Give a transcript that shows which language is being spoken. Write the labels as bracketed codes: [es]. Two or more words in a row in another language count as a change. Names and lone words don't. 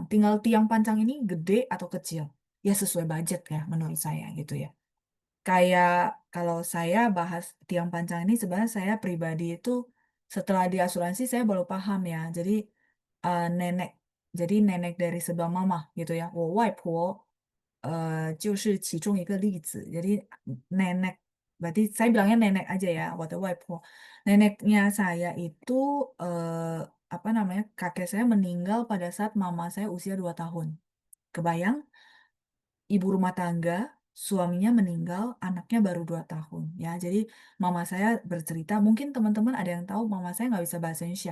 [id] Tinggal tiang pancang ini gede atau kecil. Ya sesuai budget ya menurut saya gitu ya. Kayak kalau saya bahas tiang pancang ini sebenarnya saya pribadi itu setelah di asuransi saya baru paham ya. Jadi nenek, jadi nenek dari sebelah mama gitu ya. [zh] 我外婆就是其中一个例子. [id] Jadi nenek, berarti saya bilangnya nenek aja ya, [zh] 我的外婆. [id] Neneknya saya itu apa namanya, kakek saya meninggal pada saat mama saya usia 2 tahun. Kebayang? Ibu rumah tangga, suaminya meninggal, anaknya baru 2 tahun. Ya, jadi mama saya bercerita, mungkin teman-teman ada yang tahu mama saya nggak bisa bahasa Indonesia.